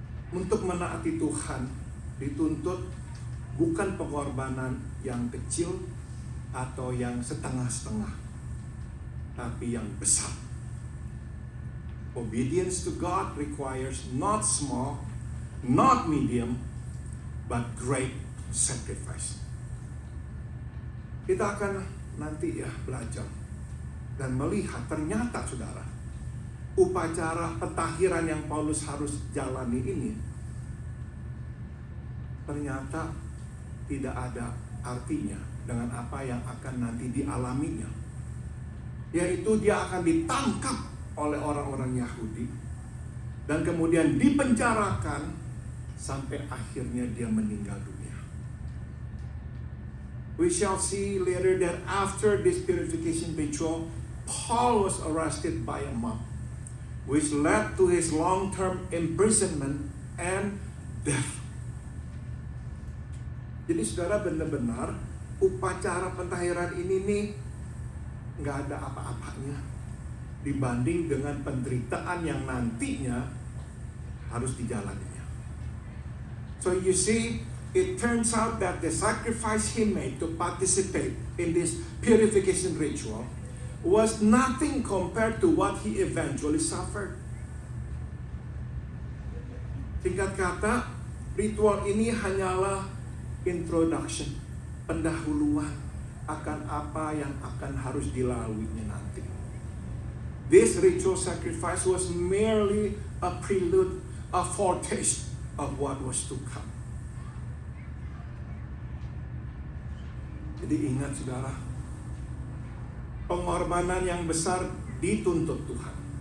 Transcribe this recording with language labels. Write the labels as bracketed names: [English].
[Indonesian] Untuk menaati Tuhan dituntut bukan pengorbanan yang kecil atau yang setengah-setengah, tapi yang besar. [English] Obedience to God requires not small, not medium, but great sacrifice. [Indonesian] Kita akan nanti belajar dan melihat ternyata saudara, upacara pentahiran yang Paulus harus jalani ini ternyata tidak ada artinya dengan apa yang akan nanti dialaminya. Yaitu dia akan ditangkap oleh orang-orang Yahudi dan kemudian dipenjarakan sampai akhirnya dia meninggal dunia. [English] We shall see later that after this purification ritual, Paul was arrested by a mob, which led to his long-term imprisonment and death. [Indonesian] Jadi saudara, benar-benar upacara pentahiran ini nih nggak ada apa-apanya dibanding dengan penderitaan yang nantinya harus dijalaninya. [English] So you see, it turns out that the sacrifice he made to participate in this purification ritual was nothing compared to what he eventually suffered. [Indonesian] Singkat kata, ritual ini hanyalah introduction, pendahuluan akan apa yang akan harus dilaluinya nanti. [English] This ritual sacrifice was merely a prelude, a foretaste of what was to come. [Indonesian] Jadi ingat saudara, pengorbanan yang besar dituntut Tuhan.